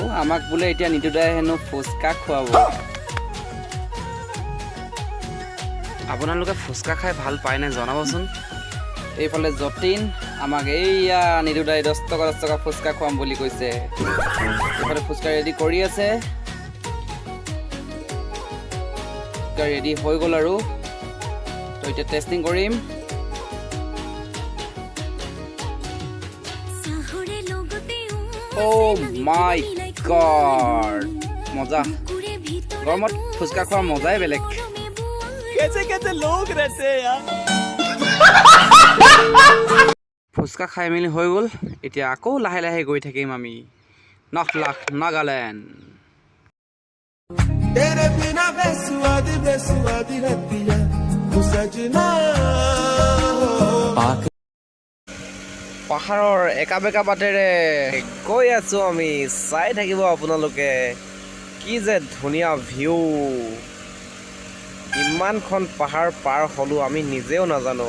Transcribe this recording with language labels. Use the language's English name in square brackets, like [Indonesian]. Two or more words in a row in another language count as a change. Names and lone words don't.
[Assamese] আমাক বোলে এতিয়া নিতুদাই হেনো ফুচকা খুৱাব। আপোনালোকে ফুচকা খাই ভাল পায়নে জনাবচোন। এইফালে যতীন আমাক এইয়া নিতুদাই 10 টকা ফুচকা খুৱাম বুলি কৈছে। এইফালে ফুচকা ৰেডি কৰি আছে। ৰেডি হৈ গ'ল আৰু তো এতিয়া টেষ্টিং কৰিম। [English] Oh my god! [Assamese] মজা। গৰমত ফুচকা খোৱাৰ মজাই বেলেগ। [Hindi] कैसे लोग रहते हैं यार। [Assamese] ফুচকা খাই মেলি হৈ গ'ল। এতিয়া আকৌ লাহে লাহে গৈ থাকিম আমি 9 লাখ নাগালেণ্ড। [Punjabi] ਤੇਰੇ ਬਿਨਾ ਬੇਸੁਆਦੀ ਬੇਸੁਆਦੀ ਰਤੀਆਂ ਤੂੰ ਸਜਣਾ। [Assamese] পাহাৰৰ একা বেকা বাটেৰে গৈ আছোঁ আমি। চাই থাকিব আপোনালোকে, কি যে ধুনীয়া ভিউ। ইমানখন পাহাৰ পাৰ হ'লোঁ আমি নিজেও নাজানো।